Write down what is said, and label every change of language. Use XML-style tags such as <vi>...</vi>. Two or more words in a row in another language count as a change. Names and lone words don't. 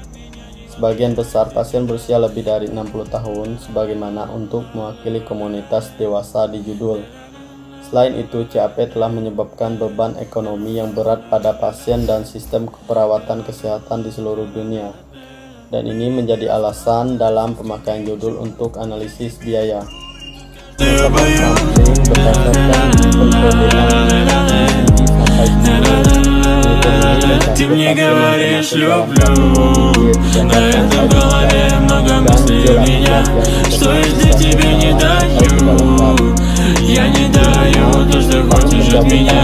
<id>Sebagian besar pasien berusia lebih dari 60 tahun sebagaimana untuk mewakili komunitas dewasa di judul. Selain itu, CAP telah menyebabkan beban ekonomi yang berat pada pasien dan sistem keperawatan kesehatan di seluruh dunia. Dan ini menjadi alasan dalam pemakaian judul untuk analisis biaya.</id> <ru>Ты мне говоришь люблю, на этой голове много мыслей у меня, что если тебе не даю, я не даю то, что хочешь от меня.</ru>